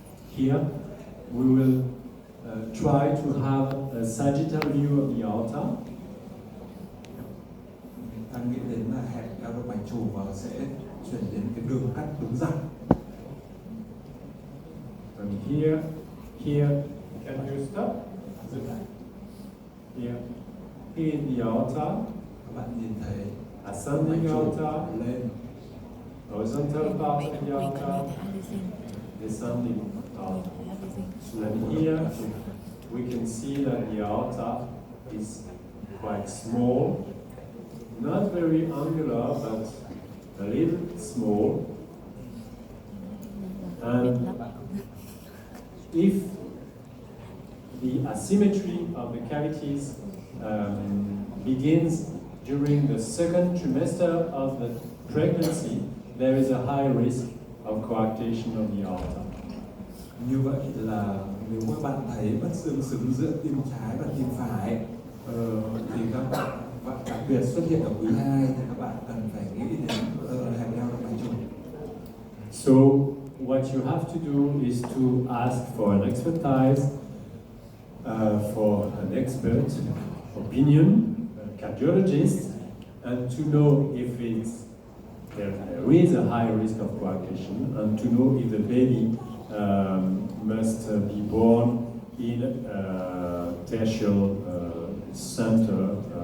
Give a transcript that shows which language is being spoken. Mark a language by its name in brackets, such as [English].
[English] Here we will try to have a sagittal view of the aorta. [Vietnamese] Ta nghĩ đến là hẹp eo động mạch chủ và sẽ chuyển đến cái đường cắt đúng răng. [English] And here, can you stop? Here in the aorta, [Vietnamese] Các bạn nhìn thấy [English] ascending aorta, [Vietnamese] lên, [English] horizontal part of the aorta, descending aorta. And here we can see that the aorta is quite small, not very angular, but a little small. And if the asymmetry of the cavities begins during the second trimester of the pregnancy, there is a high risk of coarctation of the aorta. [Vietnamese] Như vậy là nếu các bạn thấy bất tương xứng giữa tim trái và tim phải thì các bạn đặc biệt xuất hiện ở quý 2 thì các bạn cần phải nghĩ đến hẹp eo động mạch chủ. [English] So what you have to do is to ask for an expertise, for an expert opinion, a cardiologist, and to know if there is a high risk of coarctation, and to know if the baby must be born in a tertiary center